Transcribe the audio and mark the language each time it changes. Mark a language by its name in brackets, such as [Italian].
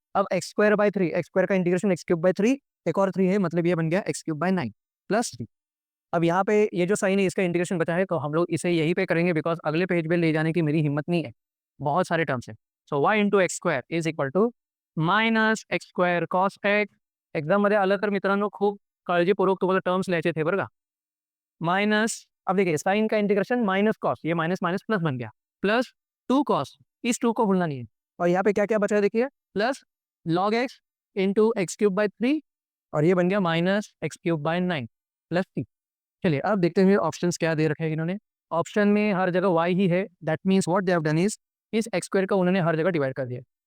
[Hindi] अब x² का integration x³ एक और 3 है, मतलब ये बन गया x³ प्लस 3। अब यहाँ पे ये जो साइन है इसका इंटीग्रेशन बचा है, तो हम लोग इसे यहीं पे करेंगे बिकॉज अगले पेज पे ले जाने की मेरी हिम्मत नहीं है, बहुत सारे टर्म्स है। [English] So y into x² is equal to -x² cos x। [Marathi] एक्झाममध्ये आलं तर मित्रांनो खूप काळजीपूर्वक तुम्हाला टर्म्स लिहायचे थे बरं का। [Hindi] माइनस, अब देखिए साइन का इंटीग्रेशन माइनस कॉस, ये माइनस माइनस प्लस बन गया, प्लस 2 कॉस, इस 2 को भूलना नहीं है। और यहाँ पे क्या क्या बचा है देखिए, plus log x into x³ और ये बन गया -x³ प्लस 3। चलिए अब देखते हैं ऑप्शंस क्या दे रखे हैं इन्होंने। ऑप्शन में हर जगह y ही है, [English] that means what they have done is [Hindi] इस x² को उन्होंने हर जगह डिवाइड कर दिया।